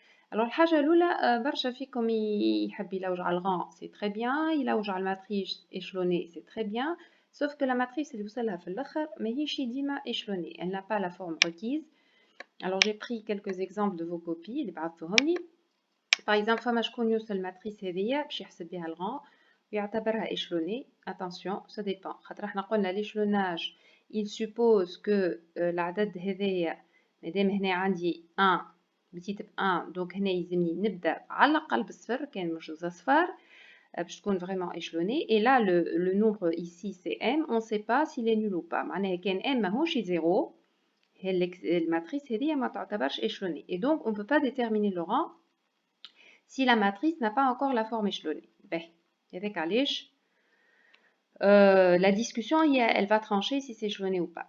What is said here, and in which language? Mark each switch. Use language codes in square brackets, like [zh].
[fr] Alors, [ar] الحاجة الأولى برشا فيكم يحب يلوج على الغان [fr] c'est très bien, [ar] يلوج على الماتريس [fr] échelonnée c'est très bien, sauf que la matrice [ar] اللي وصلها في الآخر ماهيش ديما [fr] échelonnée, elle n'a pas la forme requise. Alors j'ai pris quelques exemples de vos copies [ar] اللي بعثوهم لي. Par exemple, فما شكون يوصل الماتريس هذيا باش يحسب بها الغان ويعتبرها échelonnée. [fr] Attention, ça dépend. [ar] خاطر احنا قلنا [fr] l'échelonnage il suppose que [ar] العدد هذايا مادام هنا عندي 1 بتيتب 1 دونك هنا يلزمني نبدا على الاقل بالصفر كان مش زوز صفار باش تكون [fr] vraiment échelonné. Et là le nombre ici c'est m, on sait pas s'il est nul ou pas. [ar] معناها كان m ماهوش 0 الماتريس هذه ما تعتبرش échelonnée [fr] et donc on peut pas déterminer le rang si la matrice n'a pas encore la forme échelonnée. [ar] باهي هذاك علاش [fr] la discussion elle va trancher si c'est échelonné ou pas.